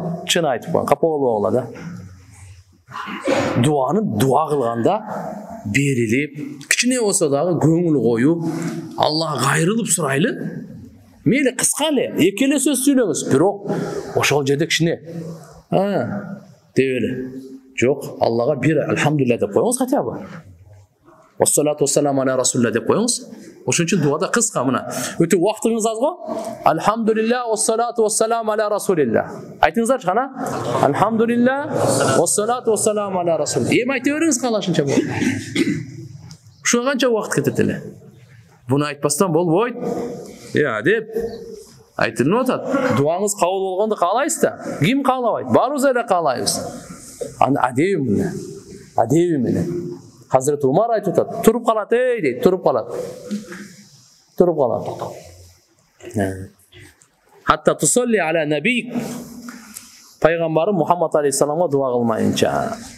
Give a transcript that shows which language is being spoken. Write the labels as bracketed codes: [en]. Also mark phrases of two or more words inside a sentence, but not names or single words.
[ky] Чын айтып коюн, капа болбогула да. Дуаны дуа кылганда берилип, кичине болсо дагы көңүл коюп, Аллага кайрылып сурайлы. Мейли кыска эле, эки эле сөз сүйлөңүз, бирок ошол жерде кичине деп эле. Жок, Аллага бир алхамдулилlah деп коюңуз [ru] хотя бы. [ar] والصلاة والسلام على رسول الله [ky] деп коюңуз. Ошон үчүн дуада кыска мына. Өтө убактыңыз аз го? [ar] الحمد لله والصلاة والسلام على رسول الله. [ky] Айтыңыздарчы кана? [ar] الحمد لله والصلاة والسلام على رسول الله. [ky] Эми айта бериңиз калашынча болот. Ушуга канча убакыт кетет эле? Буну айтпастан болбойт. Деп айтылып атат. Дуаңыз кабыл болгонду каалайсыз да. Ким каалабайт? Баарыбыз эле каалайбыз. Аны адеби менен. Hazret Umar айтып атат. Туруп калат, дейт, туруп калат. [ar] حتى تصلي على نبيك. [ky] Пайгамбарым Muhammed aleyhisselam'a дуа кылмайынча.